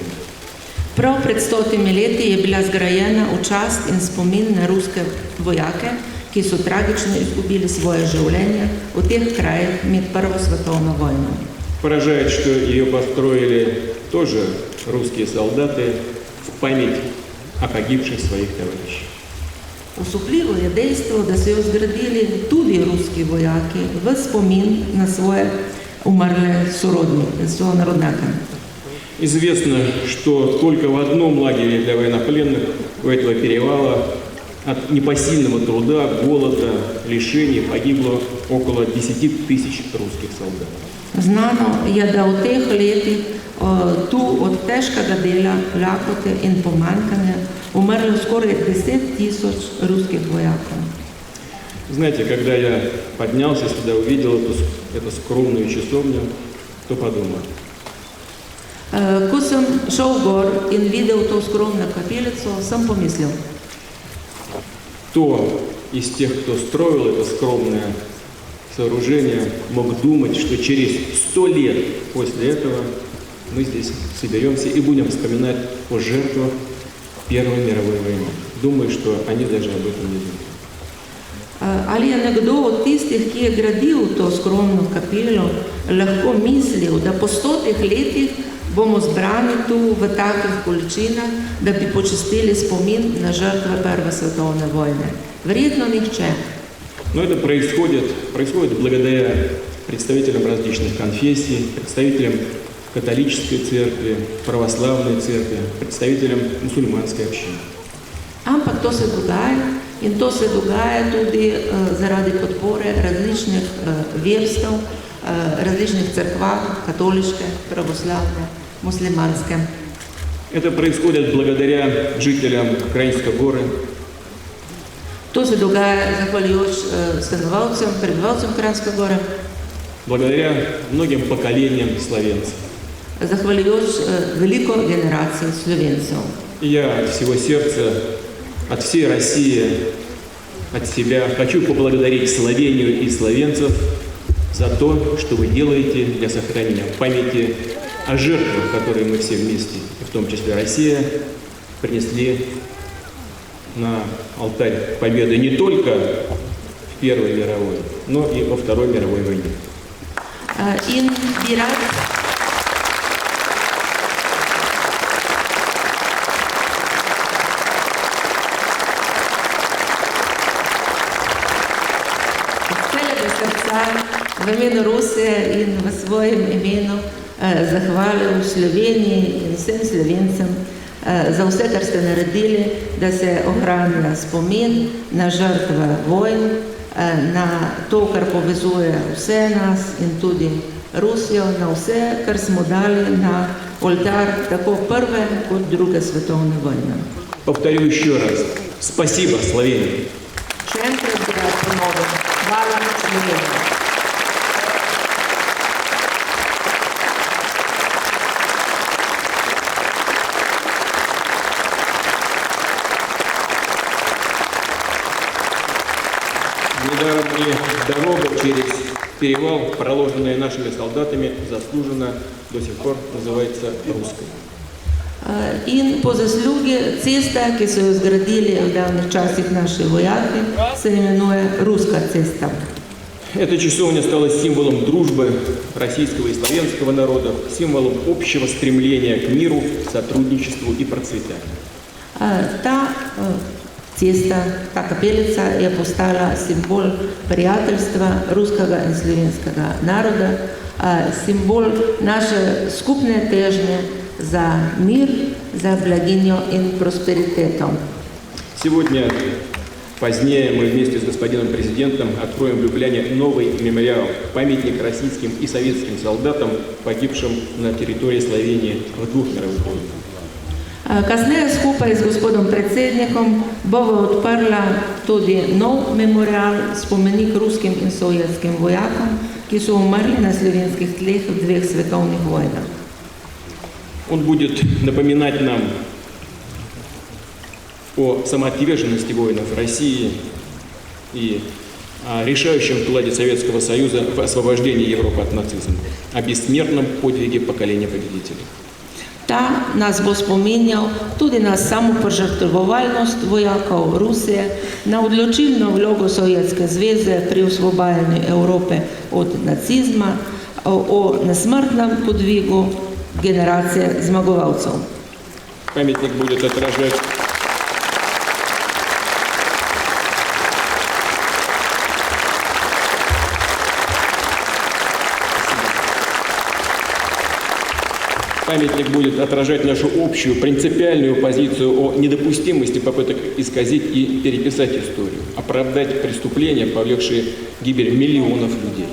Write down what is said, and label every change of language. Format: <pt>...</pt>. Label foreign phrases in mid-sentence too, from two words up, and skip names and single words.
<sl>Prav pred 100 leti je bila zgrajena v čast in spomin na ruske vojake, ki so tragično izgubili svoje življenje v teh krajih med Prvo svetovno vojno.</sl> <ru>Поражает, что ее построили тоже русские солдаты в память о погибших своих товарищах.</ru> <sl>Osupljivo je dejstvo, da so jo zgradili tudi ruski vojaki v spomin na svoje umrle sonarodnjake.</sl> <ru>Известно, что только в одном лагере для военнопленных у этого перевала от непосильного труда, голода, лишений погибло около 10 тысяч русских солдат.</ru> <sl>Znano je, da v teh letih tu od težkega dela, lakote in pomanjkanja umrlo skoraj 10 000 ruskih vojakov.</sl> <ru>Знаете, когда я поднялся сюда, увидел эту скромную часовню, то подумал.</ru> <sl>Ko sem šel gor in videl to skromno kapelico, sem pomislil.</sl> <ru>Кто из тех, кто строил это скромное сооружение, мог думать, что через 100 лет после этого мы здесь соберемся и будем вспоминать о жертвах Первой мировой войны. Думаю, что они даже об этом не думают.</ru> <sl>Ali je nekdo od tistih, ki je gradil to skromno kapelo, lahko mislil, da po 100 letih bomo zbrani tu v takih količinah, da bi počastili spomin на žrtve Prve svetovne vojne? Verjetno nihče.</sl> <ru>Но это происходит благодаря представителям различных конфессий, представителям католической церкви, православной церкви, представителям мусульманской общины.</ru> <sl>Ampak to se dogaja in to se dogaja tudi zaradi podpore različnih verstev, različnih cerkva, katoliške, pravoslavne, muslimanske.</sl> <ru>Это происходит благодаря жителям Краинской горы,</ru> <sl>To se dogaja zahvaljujoč stanovalcem, prebivalcem Kranjske gore,</sl> <ru>благодаря многим поколениям словенцев.</ru> <sl>zahvaljujoč veliko generacij Slovencev.</sl> <ru>И я от всего сердца, от всей России, от себя хочу поблагодарить Словению и словенцев за то, что вы делаете для сохранения памяти о жертвах, которые мы все вместе, в том числе Россия, принесли на алтарь победы не только в Первой мировой, но и во Второй мировой войне.</ru> <sl>In bi rad v imenu Rusije in v svojem imenu zahvalil Sloveniji in vsem Slovencem za vse, kar ste naredili, da se ohranja spomin na žrtve vojn, na to, kar povezuje vse nas in tudi Rusijo, na vse, kar smo dali na oltar tako Prve kot Druge svetovne vojne.</sl> <ru>Повторю еще раз. Спасибо, Словения.</ru> <sl>Še enkrat bi rad ponovil. Hvala Sloveniji.</sl> <ru>Недаром и дорога через перевал, проложенная нашими солдатами, заслуженно до сих пор называется русской.</ru> <sl>In po zaslugi cesta, ki so jo zgradili v davnih časih naši vojaki, se imenuje Ruska cesta.</sl> <ru>Эта часовня стала символом дружбы российского и славянского народов, символом общего стремления к миру, сотрудничеству и процветанию.</ru> <sl>Ta cesta, ta kapelica je postala simbol prijateljstva ruskega in slovenskega naroda, simbol naše skupne težnje za mir, za blaginjo in prosperiteto.</sl> <ru>Сегодня Позднее мы вместе с господином президентом откроем в Любляне новый мемориал, памятник российским и советским солдатам, погибшим на территории Словении в 2 мировых войнах.</ru> <sl>Kasneje skupaj z gospodom predsednikom bova odprla tudi nov memorial, spomenik ruskim in sovjetskim vojakom, ki so umrli na slovenskih tleh v 2 svetovnih vojnah.</sl> <ru>Он будет напоминать нам о самоотверженности воинов России и о решающем вкладе Советского Союза в освобождении Европы от нацизма, о бессмертном подвиге поколения победителей.</ru> <sl>Ta nas bo spominjal tudi na samopožrtvovalnost vojakov Rusije, na odločilno vlogo Sovjetske zveze pri osvobajanju Evrope od nacizma, o nesmrtnem podvigu generacije zmagovalcev.</sl> <ru>Памятник будет отражать Памятник будет отражать нашу общую принципиальную позицию о недопустимости попыток исказить и переписать историю, оправдать преступления, повлекшие гибель миллионов людей.</ru>